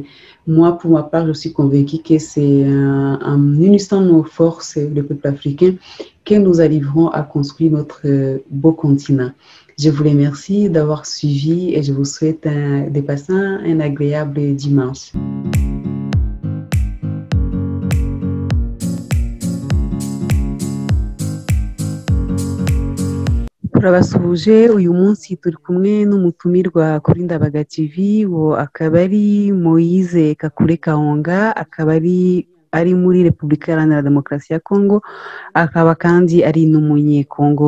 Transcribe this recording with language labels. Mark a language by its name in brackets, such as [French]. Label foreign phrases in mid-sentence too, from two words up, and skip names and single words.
[French] Moi, pour ma part, je suis convaincue que c'est en unissant nos forces, le peuple africain, que nous arriverons à construire notre beau continent. Je vous remercie d'avoir suivi et je vous souhaite de passer un agréable dimanche. [Kinyarwanda] turabasuhuje uyu munsi turi kumwe n'umutumirwa kuri Ndabaga TV uwo akaba ari Moïse Kakule Kahonga, akaba ari muri Repubulika Iharanira Demokarasi ya Kongo, akaba kandi ari n'umunyekongo.